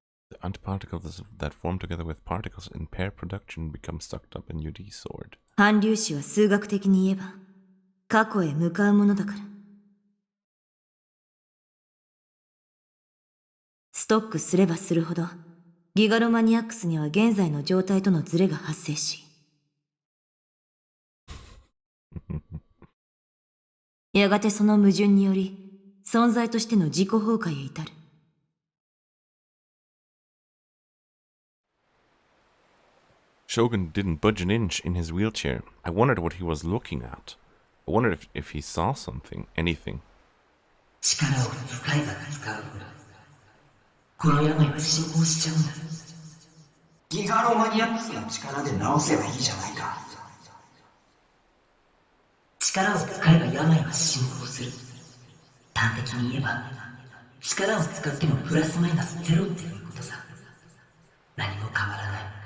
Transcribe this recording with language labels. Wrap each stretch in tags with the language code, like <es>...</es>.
<en>The antiparticles that form together with particles in pair production become sucked up in UD sword.</en> <ja>反粒子は数学的に言えば過去へ向かうものだから。ストックすればするほどギガロマニアックスには現在の状態とのズレが発生しやがてその矛盾により存在としての自己崩壊へ至る。</ja> <en>Shogun didn't budge an inch in his wheelchair. I wondered what he was looking at. I wondered if he saw something, anything.</en> <ja>力を使えば使うほどこの病は進行しちゃうんだ。ギガロマニアックスの力で治せばいいじゃないか。力を使えば病は進行する。端的に言えば力を使ってもプラスマイナスゼロっていうことさ。何も変わらない。</ja>